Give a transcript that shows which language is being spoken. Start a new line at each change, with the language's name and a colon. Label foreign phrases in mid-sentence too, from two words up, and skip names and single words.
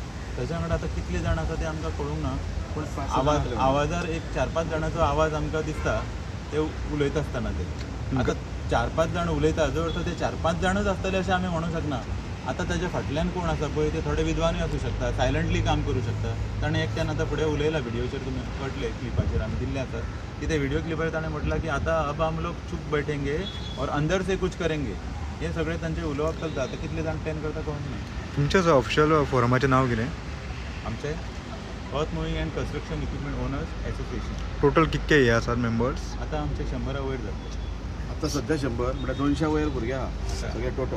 Konkani: तेच्या वांगडा आतां कितले जाण आसा ते आमकां कळूंक ना पूण आवाजार एक 4-5 जाणांचो आवाज आमकां दिसता ते उलयता आसतना ते आतां 4-5 जाण उलयता जो अर्थ ते 4-5 जाणच आसतले अशें आमी म्हणूंक शकना आता ताच्या फाटल्यान कोण आसा पळय ते थोडे विद्वानूय आसूं शकता, सायलंटली काम करूं शकता. ताणें एकट्यान आतां फुडें उलयला व्हिडिओचेर, तुमी कळटले क्लिपाचेर आमी दिल्ले आसा की ते व्हिडिओ क्लिपार ताणें म्हटलां की आतां
Hindi: अब हम लोग चुप बैठेंगे और अंदर से कुछ करेंगे.
Konkani: हे सगळे तांचे उलोवप चलता. आतां कितले जाण टेन करता कळूंक ना. तुमचें ऑफिशियल फोरमाचें नाव कितें? आमचे अर्थ मुव्हिंग अँड कन्स्ट्रक्शन इक्विपमेंट ओनर्स असोसिएशन. टोटल कितके हे आसात मेंबर्स? आतां आमचे 100 वयर जातले. आता सध्या 100 म्हणजे 200 वयर भुरगे आहा सगळे टोटल.